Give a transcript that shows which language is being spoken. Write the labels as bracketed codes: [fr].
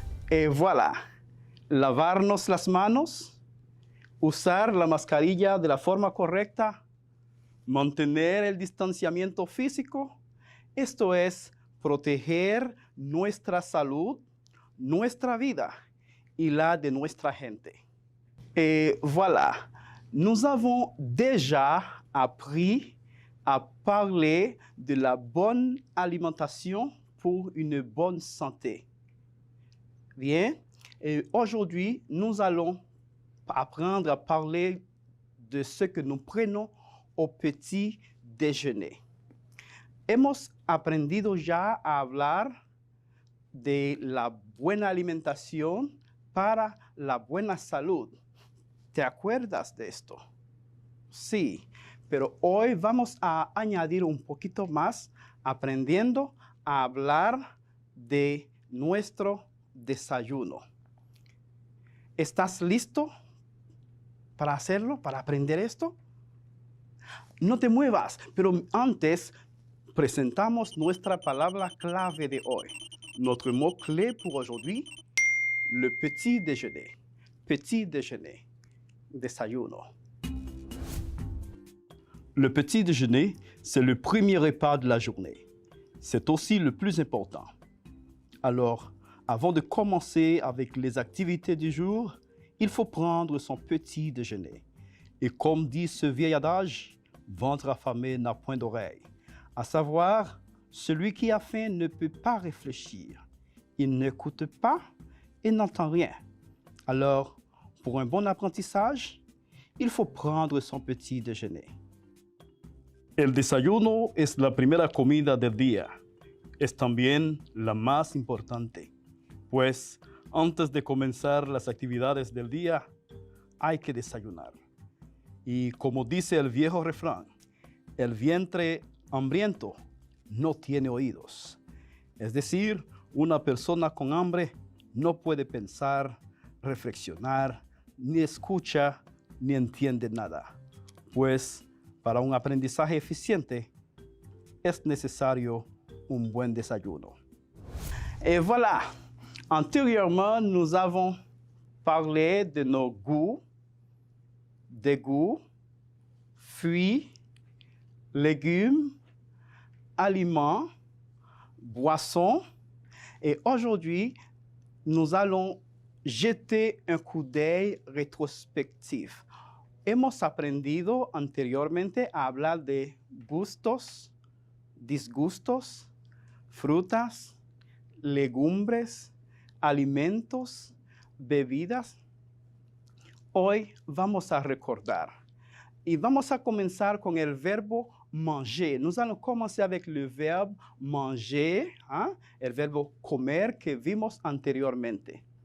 [fr] Et voilà, [es] lavarnos las manos, usar la mascarilla de la forma correcta, mantener el distanciamiento físico. Esto es proteger nuestra salud, nuestra vida y la de nuestra gente. [fr] Et voilà, nous avons déjà appris à parler de la bonne alimentation pour une bonne santé. Bien, et aujourd'hui, nous allons apprendre à parler de ce que nous prenons au petit déjeuner. [es] Hemos aprendido ya a hablar de la buena alimentación para la buena salud. ¿Te acuerdas de esto? Sí, pero hoy vamos a añadir un poquito más aprendiendo a hablar de nuestro desayuno. ¿Estás listo para hacerlo, para aprender esto? No te muevas, pero antes presentamos nuestra palabra clave de hoy. [fr] Notre mot clé pour aujourd'hui, le petit déjeuner. Petit déjeuner, desayuno. Le petit déjeuner, c'est le premier repas de la journée. C'est aussi le plus important. Alors, avant de commencer avec les activités du jour, il faut prendre son petit déjeuner. Et comme dit ce vieil adage, ventre affamé n'a point d'oreille. À savoir, celui qui a faim ne peut pas réfléchir. Il n'écoute pas et n'entend rien. Alors, pour un bon apprentissage, il faut prendre son petit déjeuner. [es] El desayuno es la primera comida del día. Es también la más importante, pues antes de comenzar las actividades del día, hay que desayunar. Y como dice el viejo refrán, el vientre hambriento no tiene oídos. Es decir, una persona con hambre no puede pensar, reflexionar, ni escucha, ni entiende nada. Pues para un aprendizaje eficiente es necesario un buen desayuno. [fr] Et voilà, antérieurement, nous avons parlé de nos goûts, dégoûts, fruits, légumes, aliments, boissons. Et aujourd'hui, nous allons jeter un coup d'œil rétrospectif. [es] Hemos aprendido anteriormente a hablar de gustos, disgustos, frutas, legumbres, alimentos, bebidas. Hoy vamos a recordar y vamos a comenzar con el verbo manger. [fr] Nous allons commencer avec le verbe manger, [es] el verbo comer que vimos anteriormente.